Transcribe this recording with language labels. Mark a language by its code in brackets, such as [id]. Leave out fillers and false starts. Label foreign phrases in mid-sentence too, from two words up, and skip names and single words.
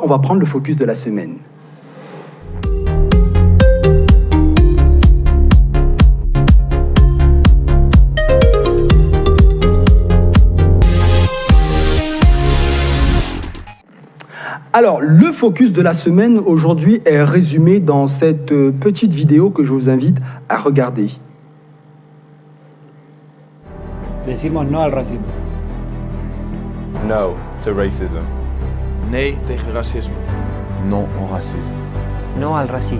[fr] On va prendre le focus de la semaine. Alors, le focus de la semaine aujourd'hui est résumé dans cette petite vidéo que je vous invite à regarder. [es] Decimos no al racismo. [en] No to racism. [nl] Nee tegen racisme. [fr] Non au racisme. [es] No al racismo.